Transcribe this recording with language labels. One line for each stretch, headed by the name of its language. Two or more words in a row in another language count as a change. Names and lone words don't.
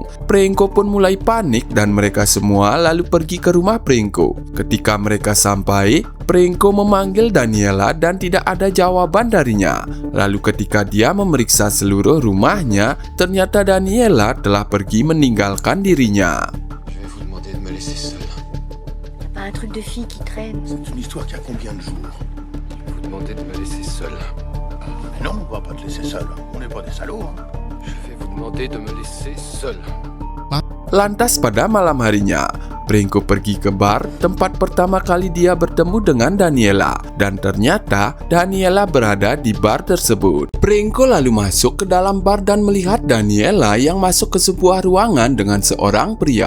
Indonesian: Pringko pun mulai panik dan mereka semua lalu pergi ke rumah Pringko. Ketika mereka sampai, Pringko memanggil Daniela dan tidak ada jawaban darinya. Lalu ketika dia memeriksa seluruh rumahnya, ternyata Daniela telah pergi meninggalkan dirinya.
French: Je vais vous demander de me laisser seul. Y'a pas un truc de fille qui traîne. C'est une histoire qui a combien de jours? Je vais vous demander de me laisser seul. Mais non, on va pas te laisser seul. On n'est pas des salauds, hein. Je vais vous demander de me laisser seul.
Indonesian: Lantas pada malam harinya, Pringko pergi ke bar tempat pertama kali dia bertemu dengan Daniela. Dan ternyata Daniela berada di bar tersebut. Pringko lalu masuk ke dalam bar dan melihat Daniela yang masuk ke sebuah ruangan dengan seorang pria.